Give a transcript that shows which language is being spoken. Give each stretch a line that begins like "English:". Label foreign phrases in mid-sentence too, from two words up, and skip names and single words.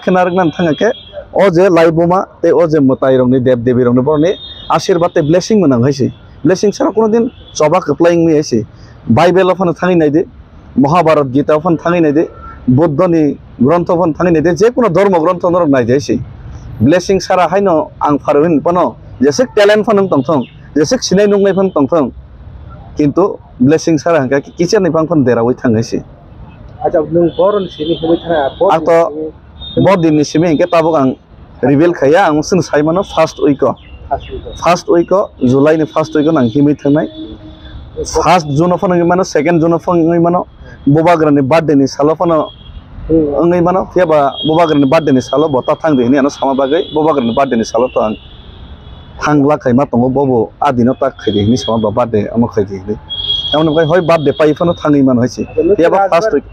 Bodo: नारगनानै थांगाके ओ जे लाइबोमा ते ओ जे मताइरंनि देव देवीरंनि बरनि आशीर्वाद ते ब्लेसिं मोनां हायसि ब्लेसिं सारा कोनो दिन चबा कप्लाइं मी हायसि बाइबेल फन थाङै नायदे महाभारत गीता फन थाङै नायदे बुद्धनि ग्रन्थ फन थाङै नायदे जे कोनो धर्म ग्रन्थ नर नायदे हायसि ब्लेसिं सारा हायनो आं फारविन पनो जेसे टैलेंट फन तंथं जेसे सिनाय नुंनाय फन तंथं किन्तु ब्लेसिं सारा हंका किचेन नि फन देरावै थाङैसि अच्छा नों बरन सिनि होबाय थाना आं तो
Hindi: बहुत दिन
Bodo: सिमे के ताबक आं रिवील खाया आं सुन साइमानो
English: first week
Bodo: जुलाई नि
English: first week
Bodo: आं हिमै थांनाय
English: first June
Bodo: फन मानो
English: second June
Bodo: फन मानो बोबाग्रानि बर्थडे नि सालो फन अंगै मानो फेबा बोबाग्रानि बर्थडे नि सालो बता थांदे नि आनो सामा बागै बोबाग्रानि बर्थडे नि सालो तो आं थांला खायमा तंगो बबो आदिनो ताक खैदे नि सामा बर्थडे आम खैदे नि एमन भाई होय बर्थडे पाइफनो थाङै मान होइसि फेबा
English: first week